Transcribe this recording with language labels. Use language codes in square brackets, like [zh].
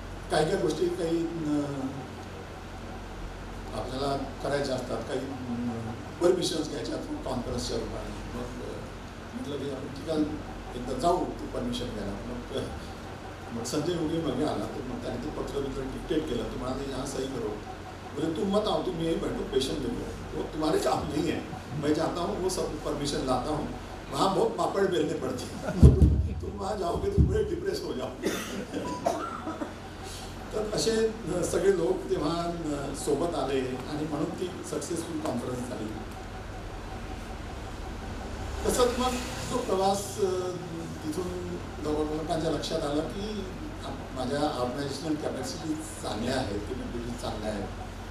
[mr] काही काही गोष्टी काही आपल्याला करायच्या असतात, काही परमिशन्स घ्यायच्या कॉन्फरन्सच्या रूपाने. मग म्हटलं की आपण ठीक आहे एकदा जाऊ ती परमिशन घ्यायला. मग संजय उगे मागे आला, तर मग त्याने ते पत्र डिक्टेट केलं. तो म्हणाले [hi] यहाँ सही करो, बोले तुम मत आओ, तुम यही बैठो, पेशेंट देखो, वो तुम्हारे काम नहीं है. मैं जाता हूँ, वो सब परमिशन लाता हूँ, वहाँ बहुत पापड़ बेलने पड़ते हैं, तुम वहाँ जाओगे तो बड़े डिप्रेस हो जाओ. [mr] तर असे सगळे लोक तेव्हा सोबत आले आणि म्हणून ती सक्सेसफुल कॉन्फरन्स झाली. तसंच मग तो प्रवास तिथून लोकांच्या लक्षात आलं की माझ्या ऑर्गनायझेशनल कॅपॅसिटी चांगल्या आहेत, केपॅबिलिटी चांगल्या आहेत.